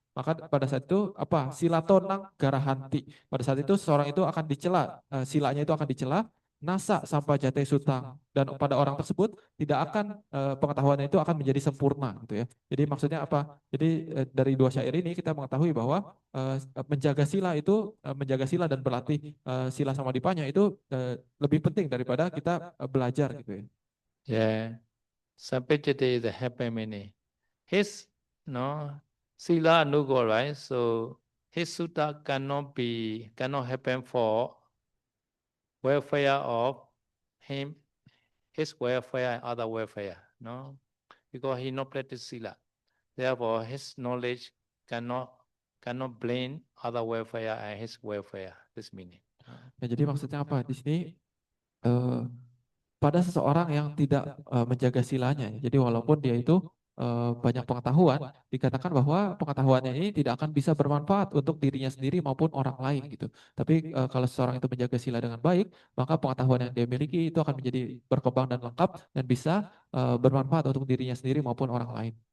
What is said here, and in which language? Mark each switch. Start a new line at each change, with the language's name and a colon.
Indonesian: Maka pada saat itu
Pali: silatonang garahanti.
Indonesian: Pada saat itu seseorang itu akan dicela, silanya itu akan dicela,
Pali: nasa sampai jate sutang,
Indonesian: dan pada orang tersebut tidak akan pengetahuannya itu akan menjadi sempurna gitu ya. Jadi maksudnya apa? Jadi dari dua syair ini kita mengetahui bahwa menjaga sila dan berlatih sila sama dipanya itu lebih penting daripada kita belajar gitu ya.
English: Yeah, Sampajate is a happy meaning. His sila anugo, right? So his sutta cannot happen for welfare of him, his welfare and other welfare, no? Because he not practice sila. Therefore, his knowledge cannot blame other welfare and his welfare. This meaning.
Indonesian: Ya, jadi maksudnya apa? Di sini pada seseorang yang tidak menjaga silanya. Jadi walaupun dia itu banyak pengetahuan, dikatakan bahwa pengetahuannya ini tidak akan bisa bermanfaat untuk dirinya sendiri maupun orang lain gitu. Tapi kalau seseorang itu menjaga sila dengan baik, maka pengetahuan yang dia miliki itu akan menjadi berkembang dan lengkap dan bisa bermanfaat untuk dirinya sendiri maupun orang lain.